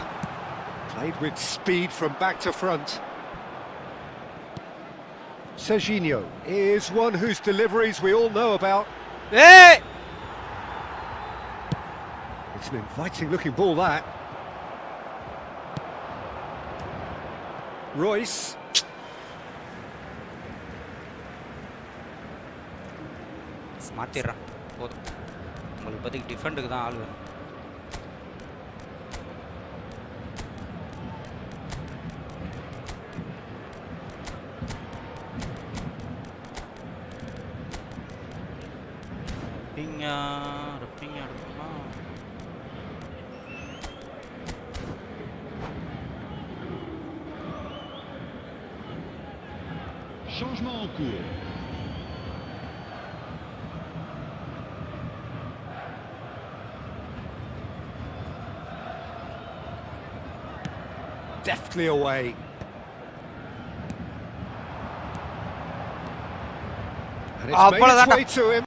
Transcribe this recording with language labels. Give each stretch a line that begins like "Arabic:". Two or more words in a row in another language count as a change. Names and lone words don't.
English: Played with speed from back to front. Serginho is one whose deliveries we all know about. Hey! It's an inviting looking ball, that. Royce.
Tamil: மாத்திரா போதும். உங்களுக்கு பத்தி டிஃபெண்டுக்கு தான் ஆள் வேணும். Rafinha எடுக்கணுமா?
French: Changement en cours.
English: Deftly away. And it's made its way to him.